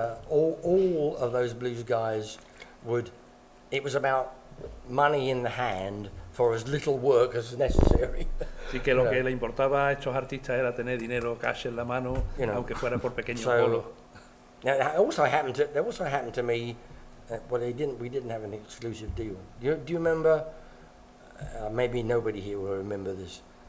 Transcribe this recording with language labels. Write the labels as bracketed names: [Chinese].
[English] All of those blues guys it was about money in the hand for as little work as necessary. [Spanish] Así que lo que le importaba a estos artistas era tener dinero, cash en la mano, aunque fuera por pequeños bolos. [English] Now, that also happened to me. We didn't have an exclusive deal. Do you remember? Maybe nobody here will remember this.